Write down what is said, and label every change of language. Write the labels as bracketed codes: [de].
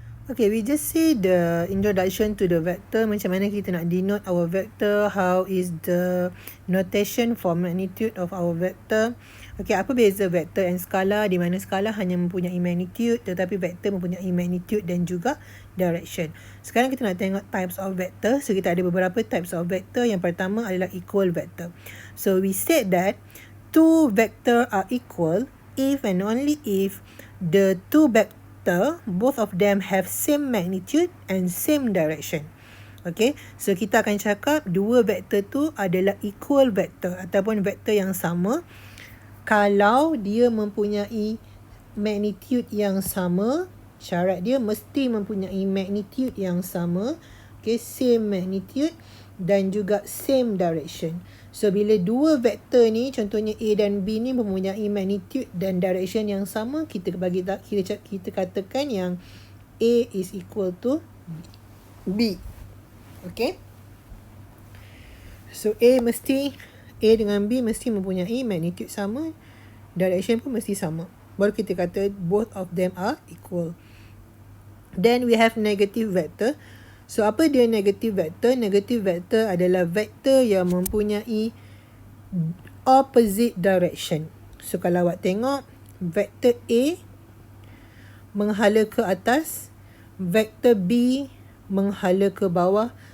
[en] Okay, we just see the introduction to the vector. [ms] Macam mana kita nak denote our vector. [en] How is the notation for magnitude of our vector. [ms] Okay, apa beza vector and skala? Di mana skala hanya mempunyai magnitude, tetapi vector mempunyai magnitude dan juga direction. Sekarang kita nak tengok types of vector. So, kita ada beberapa types of vector. Yang pertama adalah equal vector. [en] So, we said that two vector are equal if and only if the two vector, both of them have same magnitude and same direction. [ms] Okay, so kita akan cakap dua vektor tu adalah equal vector ataupun vektor yang sama kalau dia mempunyai magnitude yang sama. Syarat dia mesti mempunyai magnitude yang sama. Okay, same magnitude dan juga same direction. So, bila dua vektor ni, contohnya A dan B ni mempunyai magnitude dan direction yang sama, kita katakan yang [en] A is equal to B. [ms] Okay. So, A dengan B mesti mempunyai magnitude sama, direction pun mesti sama. Baru kita kata [en] both of them are equal. Then we have negative vector. [ms] So, apa dia negative vector? Negative vector adalah vektor yang mempunyai opposite direction. So, kalau awak tengok, vektor A menghala ke atas, vektor B menghala ke bawah.